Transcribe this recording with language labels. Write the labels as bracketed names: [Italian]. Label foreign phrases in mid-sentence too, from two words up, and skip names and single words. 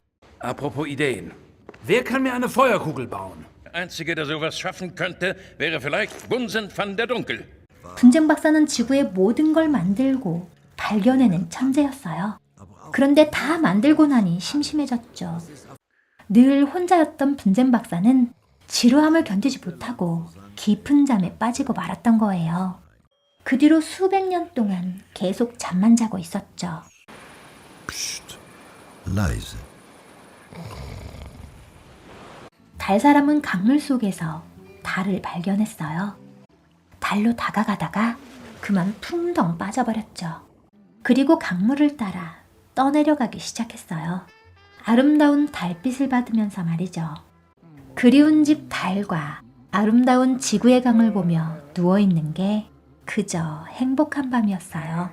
[German] Apropos Ideen. Wer kann mir eine Feuerkugel bauen? Der Einzige, der sowas schaffen könnte, wäre vielleicht Bunsen van der Dunkel. [Korean] 분쟁 박사는 지구의 모든 걸 만들고 발견해낸 천재였어요. 그런데 다 만들고 나니 심심해졌죠. 늘 혼자였던 분쟁 박사는 지루함을 견디지 못하고 깊은 잠에 빠지고 말았던 거예요. 그 뒤로 수백 년 동안 계속 잠만 자고 있었죠. [German] Psst, leise. [Korean] 달 사람은 강물 속에서 달을 발견했어요. 달로 다가가다가 그만 풍덩 빠져버렸죠. 그리고 강물을 따라 떠내려가기 시작했어요. 아름다운 달빛을 받으면서 말이죠. 그리운 집 달과 아름다운 지구의 강을 보며 누워있는 게 그저 행복한 밤이었어요.